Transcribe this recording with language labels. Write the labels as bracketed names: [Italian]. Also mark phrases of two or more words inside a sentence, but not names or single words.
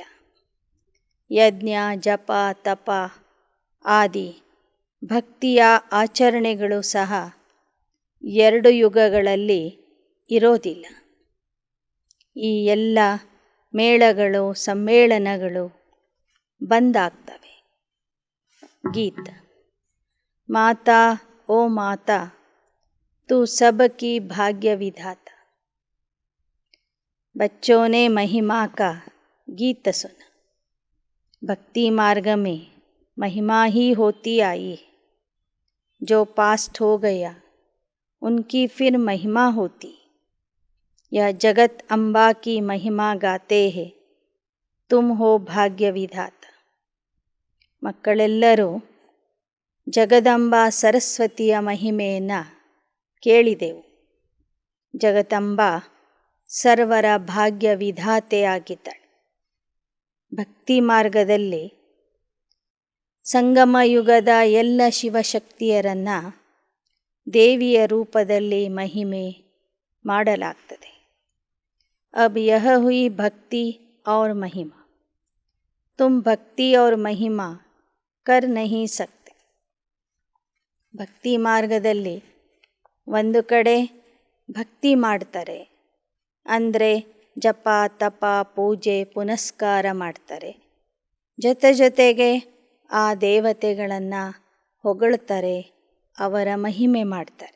[Kannada] ಯಜ್ಞ ಜಪ ತಪ ಆದಿ ಭಕ್ತಿಯ ಆಚರಣೆಗಳು ಸಹ 2 ಯುಗಗಳಲ್ಲಿ ಇರೋದಿಲ್ಲ. ಈ ಎಲ್ಲ ಮೇಳಗಳು ಸಮ್ಮೇಳನಗಳು ಬಂದಾಗ್ತವೆ. [Hindi] ಗೀತ: माता ओ माता तू सबकी भाग्य विधाता. बच्चों ने महिमा का गीत सुना. भक्ति मार्ग में महिमा ही होती आई है. जो पास्ट हो गया उनकी फिर महिमा होती. यह जगत अम्बा की महिमा गाते हैं, तुम हो भाग्य विधाता. [Kannada] ಮಕ್ಕಳೆಲ್ಲರೂ ಜಗದಂಬ ಸರಸ್ವತಿಯ ಮಹಿಮೆಯನ್ನು ಕೇಳಿದೆವು. ಜಗದಂಬ ಸರ್ವರ ಭಾಗ್ಯ ವಿಧಾತೆಯಾಗಿದ್ದಾಳೆ. ಭಕ್ತಿ ಮಾರ್ಗದಲ್ಲಿ ಸಂಗಮ ಯುಗದ ಎಲ್ಲ ಶಿವಶಕ್ತಿಯರನ್ನು ದೇವಿಯ ರೂಪದಲ್ಲಿ ಮಹಿಮೆ ಮಾಡಲಾಗ್ತದೆ. [Hindi] अब यह हुई भक्ति और महिमा. तुम भक्ति और महिमा कर नहीं सकते. [Kannada] ಭಕ್ತಿ ಮಾರ್ಗದಲ್ಲಿ ಒಂದು ಕಡೆ ಭಕ್ತಿ ಮಾಡ್ತಾರೆ, ಅಂದರೆ ಜಪ ತಪ ಪೂಜೆ ಪುನಸ್ಕಾರ ಮಾಡ್ತಾರೆ. ಜೊತೆಗೆ ಆ ದೇವತೆಗಳನ್ನು ಹೊಗಳ್ತಾರೆ, ಅವರ ಮಹಿಮೆ ಮಾಡ್ತಾರೆ.